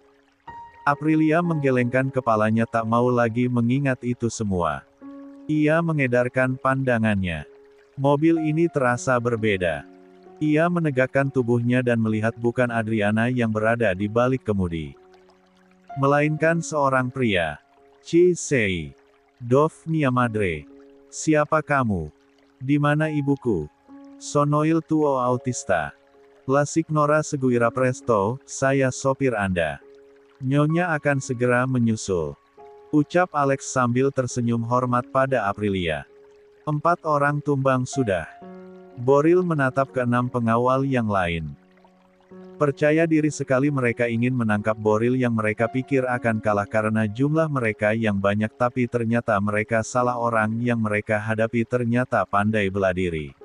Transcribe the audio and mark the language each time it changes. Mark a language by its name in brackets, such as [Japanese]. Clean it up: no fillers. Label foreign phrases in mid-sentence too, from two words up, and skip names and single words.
[Indonesian] Aprilia menggelengkan kepalanya tak mau lagi mengingat itu semua. Ia mengedarkan pandangannya. Mobil ini terasa berbeda. Ia menegakkan tubuhnya dan melihat bukan Adriana yang berada di balik kemudi. Melainkan seorang pria. [Italian] Cisei. Dov mia madre. [Indonesian] Siapa kamu? Di mana ibuku? [Italian] Sonoil tuo autista. La signora seguirá presto, [Indonesian] saya sopir Anda. Nyonya akan segera menyusul. Ucap Alex sambil tersenyum hormat pada Aprilia. 4 orang tumbang sudah. Boril menatap ke-6 pengawal yang lain. Percaya diri sekali mereka ingin menangkap Boril yang mereka pikir akan kalah karena jumlah mereka yang banyak, tapi ternyata mereka salah, orang yang mereka hadapi ternyata pandai bela diri.